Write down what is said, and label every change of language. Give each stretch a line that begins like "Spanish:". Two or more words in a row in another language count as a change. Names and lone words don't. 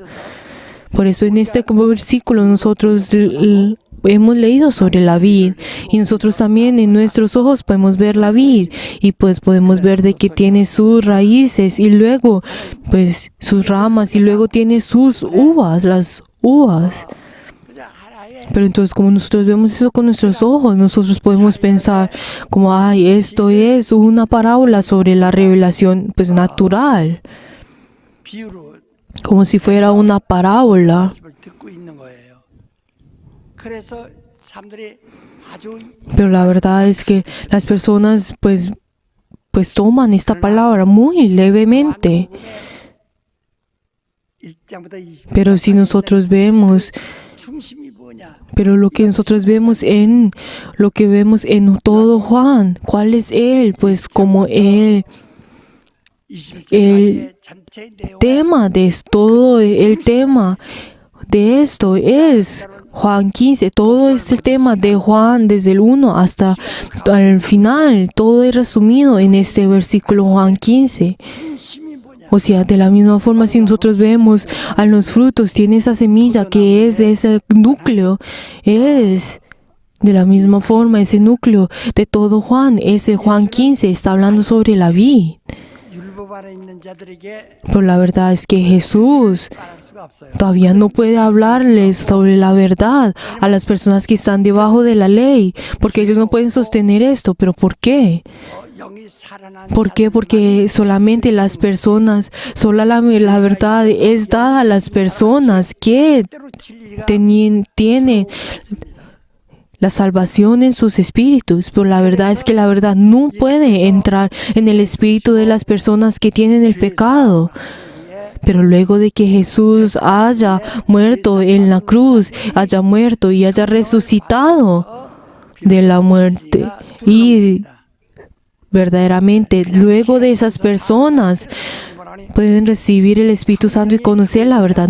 Spanish: Por eso en este versículo nosotros hemos leído sobre la vid, y nosotros también en nuestros ojos podemos ver la vid, y pues podemos ver de que tiene sus raíces y luego pues sus ramas y luego tiene sus uvas, las uvas. Pero entonces, como nosotros vemos eso con nuestros ojos, nosotros podemos pensar como, ay, esto es una parábola sobre la revelación pues natural,
Korean: 비유로
Spanish: como si fuera una parábola.
Korean: 말씀을 듣고 있는 거예요. 그래서 사람들이 아주
Spanish: Pero la verdad es que las personas pues toman esta palabra muy levemente.
Korean: 1장부터 20
Spanish: Pero si nosotros vemos,
Korean: 중심이 뭐냐?
Spanish: pero lo que nosotros vemos en todo Juan, ¿cuál es él? Pues como él,
Korean: 21장의 전체 내용
Spanish: tema de todo el tema de esto es Juan 15, todo este tema de Juan desde el 1 hasta el final, todo es resumido en este versículo Juan 15.
Korean: 중심이 뭐냐?
Spanish: O sea, de la misma forma, si nosotros vemos a los frutos, tiene esa semilla que es ese núcleo, es de la misma forma ese núcleo de todo Juan, ese Juan 15 está hablando sobre la vid.
Korean: 율법 안에 있는 자들에게
Spanish: Pero la verdad es que Jesús
Korean: 말할 수가 없어요.
Spanish: todavía no puede hablarles sobre la verdad a las personas que están debajo de la ley, porque ellos no pueden sostener esto. ¿Pero por qué?
Korean: 영이 살아난
Spanish: ¿Por qué? Porque solamente las personas, la verdad es dada a las personas que
Korean: 때로 진리가
Spanish: tienen la salvación en sus espíritus. Pero la verdad es que la verdad no puede entrar en el espíritu de las personas que tienen el pecado. Pero luego de que Jesús haya muerto en la cruz, haya muerto y haya resucitado de la muerte, y verdaderamente luego de esas personas pueden recibir el Espíritu Santo y conocer la verdad.